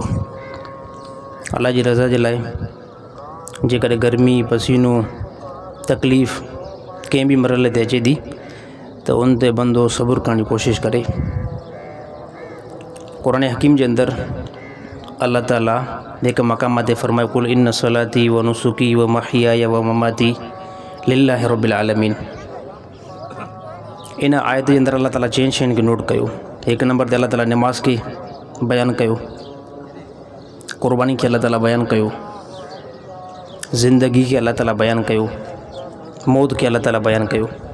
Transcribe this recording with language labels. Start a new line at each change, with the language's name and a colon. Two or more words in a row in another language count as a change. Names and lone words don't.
Sindhi: अल्लाह जी रज़ा जे लाइ जेकॾहिं गर्मी, पसीनो, तकलीफ़ कंहिं बि मरहले ते अचे थी त उन ते बंदो सब्र करण जी कोशिशि करे। क़ुरान हकीम जे अंदरि अल्लाह ताला हिकु मक़ाम ते फ़रमायो
Arabic: قل إن صلاتي ونسكي ومحياي ومماتي لله رب العالمين.
Sindhi: इन आयत जे अंदरि अल्लाह ताला चइनि शयुनि खे नोट कयो। हिकु नंबर ते अल्लाह ताला नमाज़ खे बयानु कयो, क़ुर्बानी खे अल्लाह ताला बयानु कयो, ज़िंदगी खे अल्लाह ताला बयानु कयो, मौत खे अल्लाह ताला बयानु कयो।